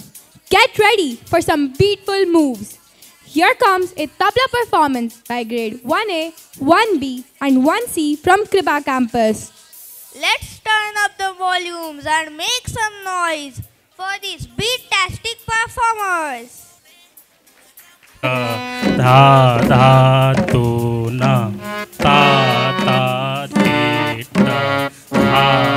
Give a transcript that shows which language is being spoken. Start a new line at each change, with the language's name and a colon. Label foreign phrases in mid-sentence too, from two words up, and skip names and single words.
English: Get ready for some beatful moves. Here comes a tabla performance by grade 1A, 1B, and 1C from Kripa campus. Let's turn up the volumes and make some noise for these beat-tastic performers. धा धा तू ना ता ता ती ता धा